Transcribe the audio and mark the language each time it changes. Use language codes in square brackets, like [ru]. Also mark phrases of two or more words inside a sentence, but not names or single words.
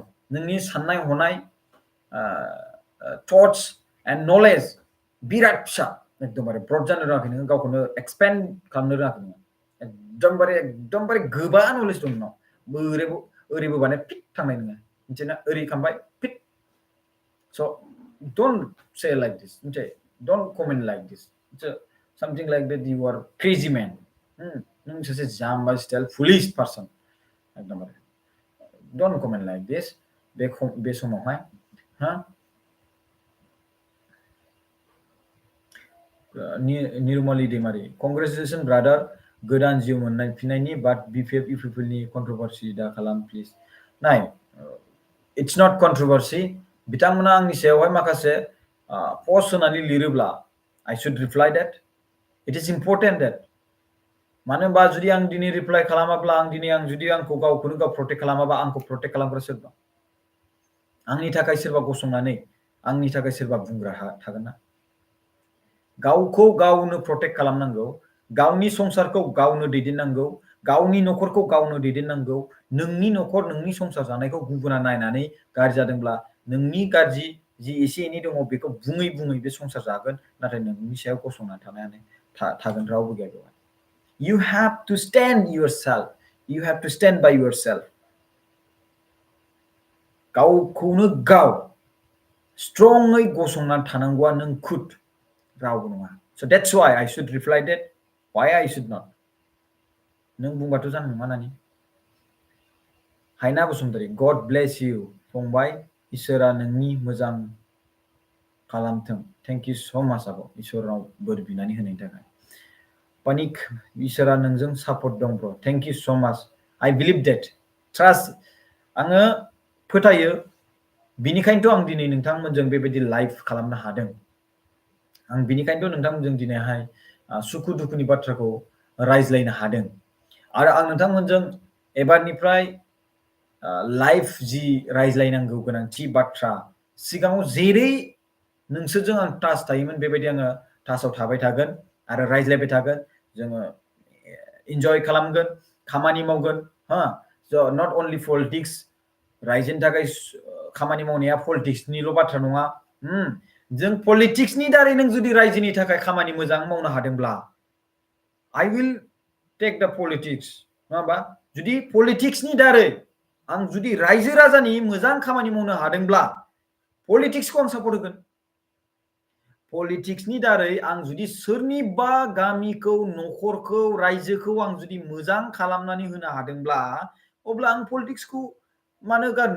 [brx] नोंनि साननाय हनाय [en] thoughts and knowledge [brx] बिराद फिसा एकदमबारे ब्रड जानो रोङाखै नोङो गावखौनो एक्सपेन्ड खालामनो रोङाखै नोङो। एकदमबारे गोबा नलेज दं नोंनाव। ओरै बोबानो फिट थांनाय नोङो। मिथियोना? ओरै खालामबाय फिट। [en] So don't say like this. Okay? Don't comment like this. Something like that you are crazy man. [brx] नों सासे जाम्बा [en] style foolish person [brx] एकदमबारे। [en] Don't comment like this. [brx] बे समावहाय हा निर्मली दैमारी [en] congratulation brother [brx] गोदान जिउ मोनफिननायनि बाट बिपिएफ इउपिपिएलनि कन्ट्रोभार्सि दा खालाम प्लिज। [en] Nay it's not controversy. [brx] बिथांमोना आंनि सायावहाय माखासे पस्ट होनानै लिरोब्ला [en] I should reply that. It is important that [brx] मानो होनबा जुदि आं दिनै रिप्लाइ खालामाब्ला आं जुदि आंखौ गावखौनो गाव प्रटेक्ट खालामाबा आंखौ प्रटेक्ट खालामग्रा सोर दं? आंनि थाखाय सोरबा गसंनानै आंनि थाखाय सोरबा बुंग्रा थागोन ना? गावखौ गावनो प्रटेक्ट खालामनांगौ। गावनि संसारखौ गावनो दैदेननांगौ। गावनि न'खरखौ गावनो दैदेननांगौ। नोंनि न'खर नोंनि संसार जानायखौ गुबुना नायनानै गाज्रि जादोंब्ला नोंनि गाज्रि जि एसे एनै दङ बेखौ बुङै बुङै बे संसार जागोन। नाथाय नोंनि सायाव गसंनानै थागोन रावबो गैया बेवहाय। [en] You have to stand yourself. You have to stand by yourself. [brx] गावखौनो गाव स्ट्रङै गसंनानै थानांगौआ नों खुद रावबो नङा। [en] So that's why I should reply that. Why I should not? [brx] नों बुंबाथ' जानाय नङा नानि। हायना बसुमतारी [en] God bless you [brx] फंबाय इसोरा नोंनि मोजां खालामथों। [en] Thank you so much [brx] आब' इसोरनाव बोर बिनानै होनायनि थाखाय। पानिक इसोरा नोंजों सापर्ट दं ब्र'। [en] Thank you so much. I believe that. Trust [brx] आङो फोथायो। बिनिखायनोथ' आं दिनै नोंथांमोनजों बेबायदि लाइभ खालामनो हादों। आं बिनिखायनोथ' नोंथांमोनजों दिनैहाय सुखु दुखुनि बाथ्राखौ रायज्लायनो हादों। आरो आं नोंथांमोनजों एबारनिफ्राय लाइभ जि रायज्लायनांगौ गोनांथि बाथ्रा सिगाङाव जेरै नोंसोरजों आं टाच थायोमोन बेबायदि आङो टाचआव थाबाय थागोन आरो रायज्लायबाय थागोन। जोङो इन्जय खालामगोन, खामानि मावगोन हा। [en] So not only politics [brx] रायजोनि थाखाय खामानि मावनाया पलिटिक्सनिल' बाथ्रा नङा। जों पलिटिक्सनि दारै नों जुदि रायजोनि थाखाय खामानि मोजां मावनो हादोंब्ला [en] I will take the politics [brx] नङा होमबा? जुदि पलिटिक्सनि दारै आं जुदि रायजो राजानि मोजां खामानि मावनो हादोंब्ला पलिटिक्सखौ आं सापर्ट होगोन। पलिटिक्सनि दारै आं जुदि सोरनिबा गामिखौ न'खरखौ रायजोखौ आं जुदि मोजां खालामनानै होनो हादोंब्ला अब्ला आं पलिटिक्सखौ मानो गारनो?